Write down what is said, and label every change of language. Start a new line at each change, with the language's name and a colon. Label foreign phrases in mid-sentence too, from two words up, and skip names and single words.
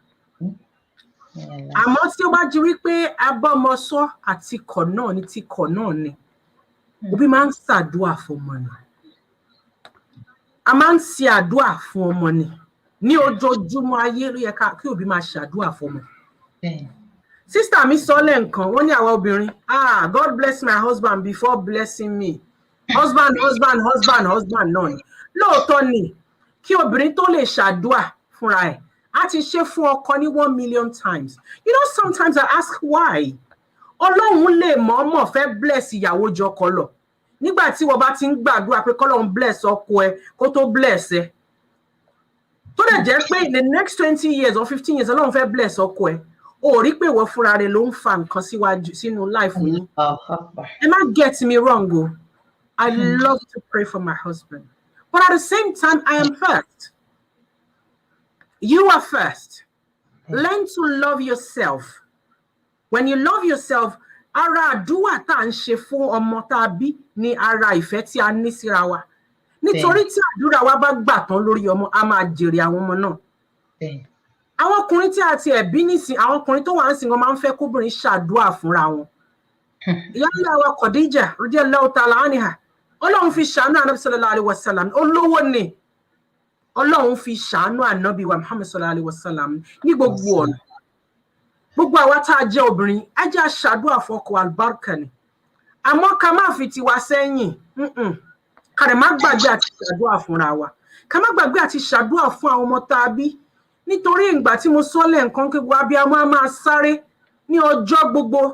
Yoruba: Àmọ́ tí ó bá jí wípé abọ́mọ sọ àti kọ̀ náà ni ti kọ̀ náà ni, òbí máa ń ṣàdúà fún ọmọ ni. A máa ń ṣe àdúà fún ọmọ ni. Ní ojoojúmọ́ ayé ló yẹ kí òbí máa ṣàdúà fún ọmọ. Sister mi sọ lẹ́ǹkan, wọ́n ní àwa obìnrin,
English: God bless my husband before blessing me.
Yoruba: Husband náà ni. Lóòótọ́ ni, kí obìnrin tó lè ṣàdúà fúnra ẹ̀, á ti ṣe fún ọkọ ní
English: 1 million times. You know, sometimes I ask why.
Yoruba: Ọlọ́run lè mọ̀ọ́mọ̀ fẹ́ bless ìyàwó jọ ọkọ lọ. Nígbà tí wọ́n bá ti ń gbàdúrà pé k'Ọlọ́run bless ọkọ ẹ kó tó bless ẹ. Tó dẹ̀ jẹ́ pé
English: in the next 20 years or 15 years,
Yoruba: Ọlọ́run fẹ́ bless ọkọ ẹ. O rí pé ìwọ fúnra rẹ̀ ló ń fa nǹkan síwájú sínú life yín. Ẹ má
English: get me wrong
Yoruba: o.
English: I love to pray for my husband. But at the same time, I am first. You are first. Learn to love yourself. When you love yourself,
Yoruba: ara àdúrà tá à ń ṣe fún ọmọ tá a bí ní ara ìfẹ́ tí a ní síra wa. Nítorí tí àdúrà wa bá gbà tán lórí ọmọ, a máa jèrè àwọn ọmọ náà. Àwọn ọkùnrin tí a ti ẹ̀bí nísìn, àwọn ọkùnrin tó wà ń sìn wọn máa ń fẹ́ kóbìnrin ṣàdúrà fúnra wọn. Ìyá ńlá wa Khadija
Arabic: رضي الله تعالى عنها,
Yoruba: Ọlọ́run fi ṣàánú Ànábì
Arabic: صلى الله عليه وسلم,
Yoruba: olówó ni. Ọlọ́run fi ṣàánú Ànábì wa Muhammad
Arabic: صلى الله عليه وسلم
Yoruba: ní gbogbo ọ̀nà. Gbogbo àwa tá a jẹ́ obìnrin, ẹ jẹ́ ṣàdúà fọ́kọ albarka ni. Àmọ́ ká má fi tiwa sẹ́yìn. Ká dẹ̀ má gbàgbé àti ṣàdúà fúnra wa. Ká má gbàgbé àti ṣàdúà fún àwọn ọmọ tá a bí. Nítorí ìgbà tí mo sọ lẹ́ǹkan pé gbogbo abiyamọ á máa sáré ní ọjọ́ gbogbo.